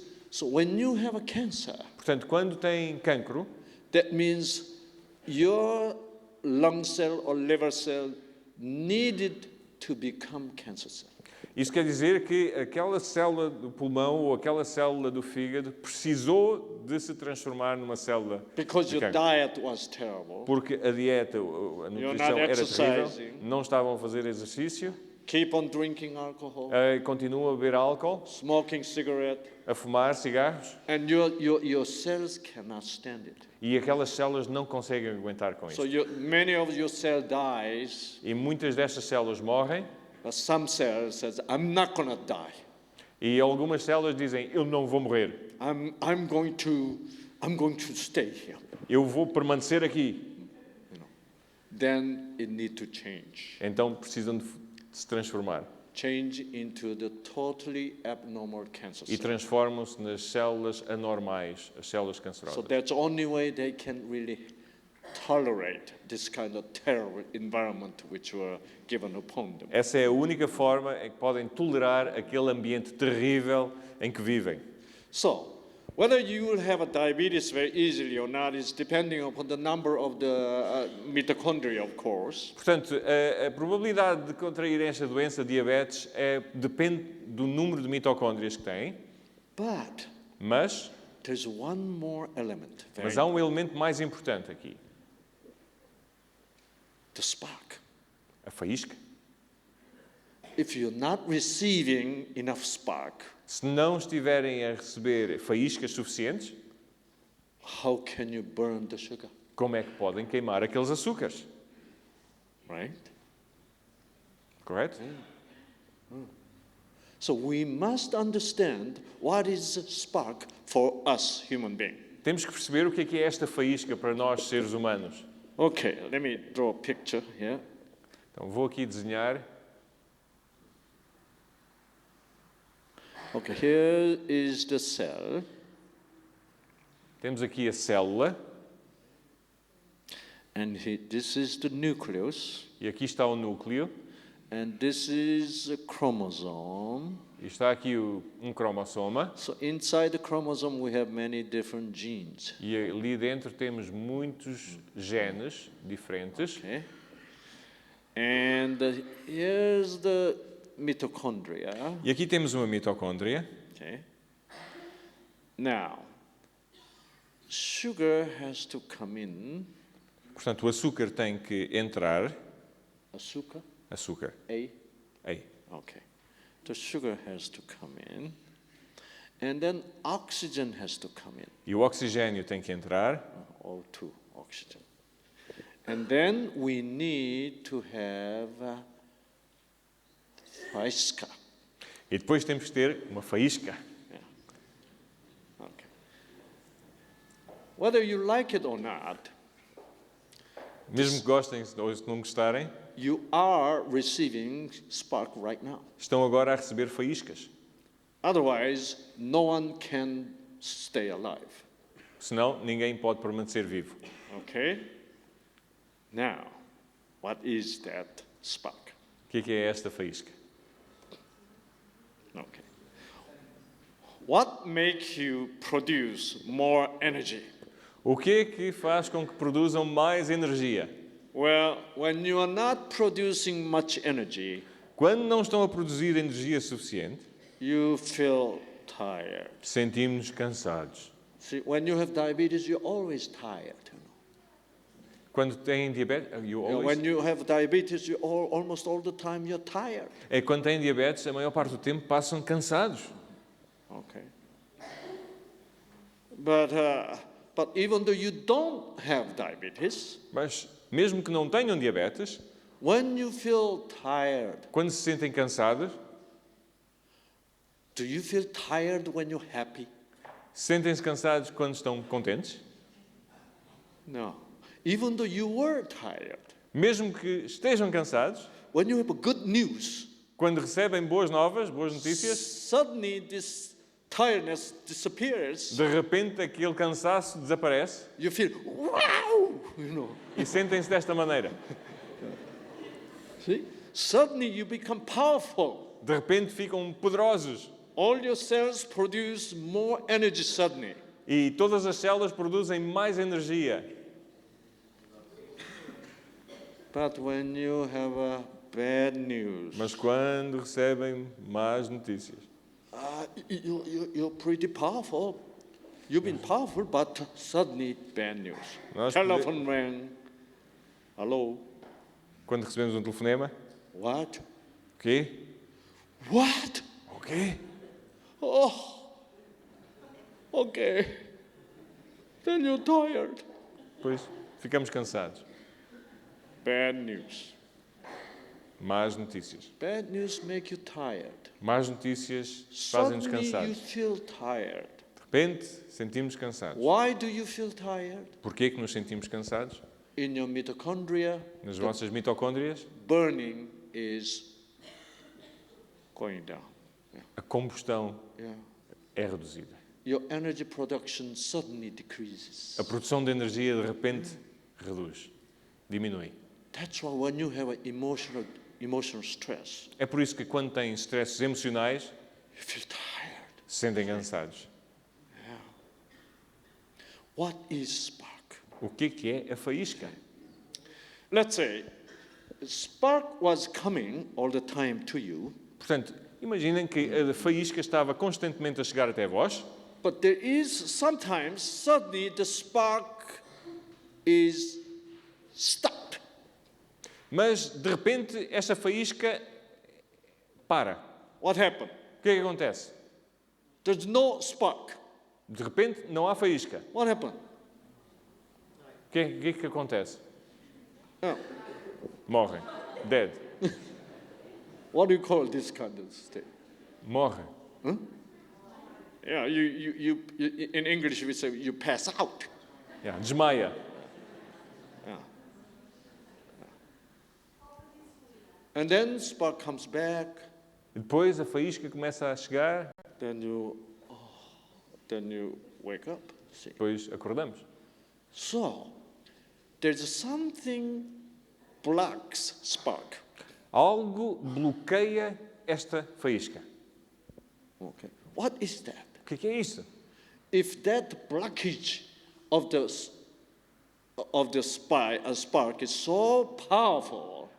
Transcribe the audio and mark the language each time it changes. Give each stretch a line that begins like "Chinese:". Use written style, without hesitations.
English: So when you have a cancer,
Portuguese: Portanto, quando têm cancro,
English: that means your lung cell or liver cell needed to become cancer cell.
Portuguese: isso quer dizer que aquela célula do pulmão ou aquela célula do fígado precisou de se transformar numa célula
English: Because
Portuguese: de
English: your
Portuguese: cancro.
English: diet was terrible.
Portuguese: Porque a dieta, a nutrição
English: not
Portuguese: era terrível,
English: exercising.
Portuguese: não estavam a fazer exercício,
English: Keep on drinking alcohol,
Portuguese: continuam a beber álcool,
English: smoking cigarette,
Portuguese: a fumar cigarros,
English: and your cells cannot stand it.
Portuguese: e aquelas células não conseguem aguentar com
English: So
Portuguese: isso.
English: many of your cell dies,
Portuguese: E muitas destas células morrem,
English: but some cells says, I'm not gonna die.
Portuguese: e algumas células dizem, eu não vou morrer,
English: I'm going to stay here.
Portuguese: eu vou permanecer aqui.
English: Then it need to change.
Portuguese: Então precisam de se transformar.
English: Change into the totally abnormal cancer
Portuguese: E
English: cell.
Portuguese: transformam-se nas células anormais, as células
English: So
Portuguese: cancerosas.
English: that's the only way they can really tolerate this kind of terrible environment which were given upon them.
Portuguese: Essa é a única forma em que podem tolerar aquele ambiente terrível em que vivem.
English: So Whether you will have a diabetes very easily or not is depending upon the number of the mitochondria, of course.
Portuguese: Portanto, a probabilidade de contrair esta doença, diabetes, depende do número de mitocôndrias que têm,
English: But
Portuguese: mas
English: there's one more element.
Portuguese: há um elemento mais importante aqui.
English: The spark.
Portuguese: A faísca.
English: If you're not receiving enough spark,
Portuguese: Se não estiverem a receber faíscas suficientes,
English: how can you burn the sugar?
Portuguese: como é que podem queimar aqueles açúcares?
English: Right?
Portuguese: Correto?
English: So we must understand what is spark for us human beings.
Portuguese: Temos que perceber o que é esta faísca para nós, seres humanos.
English: Okay, let me draw a picture here.
Portuguese: Então, vou aqui desenhar.
English: Okay, here is the cell.
Portuguese: Temos aqui a célula.
English: And this is the nucleus.
Portuguese: E aqui está o núcleo.
English: And this is a chromosome.
Portuguese: E está aqui um cromossoma.
English: So inside the chromosome we have many different genes.
Portuguese: E ali dentro temos muitos genes diferentes.
English: Okay. And here's the mitochondria.
Portuguese: E aqui temos uma mitocôndria.
English: Okay. Now, sugar has to come in.
Portuguese: Portanto, o açúcar tem que entrar. Açúcar. Açúcar. A. Aí.
English: Okay. The sugar has to come in. And then oxygen has to come in.
Portuguese: E o oxigênio tem que entrar.
English: O2, oxygen. And then we need to have faísca.
Portuguese: E depois temos que ter uma faísca.
English: Yeah. Okay. Whether you like it or not,
Portuguese: Mesmo que gostem ou se não gostarem,
English: you are receiving spark right now.
Portuguese: estão agora a receber faíscas.
English: Otherwise, no one can stay alive.
Portuguese: Senão, ninguém pode permanecer vivo.
English: Okay? Now, what is that spark?
Portuguese: O que é esta faísca?
English: Okay. What makes you produce more energy?
Portuguese: O que é que faz com que produzam mais energia?
English: Well, when you are not producing much energy,
Portuguese: Quando não estão a produzir energia suficiente,
English: you feel tired.
Portuguese: sentimos-nos cansados.
English: See, when you have diabetes, you're always tired.
Portuguese: Quando têm diabetes,
English: When you have diabetes, almost all the time you're tired.
Portuguese: quando têm diabetes, a maior parte do tempo passam cansados.
English: Okay. But even though you don't have diabetes,
Portuguese: Mas mesmo que não tenham diabetes,
English: when you feel tired,
Portuguese: quando se sentem cansados,
English: do you feel tired when you're happy?
Portuguese: sentem-se cansados quando estão contentes?
English: No. Even though you were tired,
Portuguese: Mesmo que estejam cansados,
English: when you have good news,
Portuguese: quando recebem boas novas, boas notícias,
English: suddenly this tiredness disappears.
Portuguese: de repente aquele cansaço desaparece
English: You feel, wow, you know.
Portuguese: e sentem-se desta maneira.
English: See? Suddenly you become powerful.
Portuguese: De repente ficam poderosos
English: All your cells produce more energy suddenly.
Portuguese: e todas as células produzem mais energia.
English: But when you have bad news,
Portuguese: Mas quando recebem más notícias,
English: you're pretty powerful. You've been powerful, but suddenly bad news.
Portuguese: Nós
English: Telephone rang. Hello?
Portuguese: quando recebemos um telefonema,
English: What?
Portuguese: o quê?
English: What?
Portuguese: O quê?
English: Oh, okay. Then you're tired.
Portuguese: Pois, ficamos cansados.
English: Bad news.
Portuguese: Más notícias.
English: Bad news make you tired.
Portuguese: Más notícias fazem-nos
English: Suddenly you
Portuguese: cansados.
English: feel tired.
Portuguese: De repente, sentimos cansados.
English: Why do you feel tired?
Portuguese: Porquê que nos sentimos cansados?
English: In your mitochondria,
Portuguese: Nas vossas mitocôndrias,
English: burning is going down.
Portuguese: a combustão
English: Yeah.
Portuguese: é reduzida.
English: Your energy production suddenly decreases.
Portuguese: A produção de energia, de repente, reduz, diminui.
English: That's why when you have an emotional stress,
Portuguese: É por isso que quando têm stresses emocionais,
English: you feel tired.
Portuguese: se sentem cansados.
English: What is spark?
Portuguese: O que é a faísca?
English: Let's say spark was coming all the time to you,
Portuguese: Portanto, imaginem que a faísca estava constantemente a chegar até vós,
English: but there is sometimes suddenly the spark is stopped.
Portuguese: mas de repente esta faísca para.
English: What happened?
Portuguese: O que é que acontece?
English: There's no spark.
Portuguese: De repente não há faísca.
English: What happened?
Portuguese: O que é que acontece?
English: Oh,
Portuguese: Morrem.
English: Dead. what do you call this kind of state?
Portuguese: Morrem.
English: Yeah, you in English we say you pass out.
Portuguese: Yeah, desmaia.
English: Yeah. And then spark comes back.
Portuguese: E depois a faísca começa a chegar,
English: Then you wake up. See.
Portuguese: depois acordamos.
English: So there's something blocks spark.
Portuguese: Algo bloqueia esta faísca.
English: Okay. What is that?
Portuguese: O que é isso?
English: If that blockage of the spark is so powerful,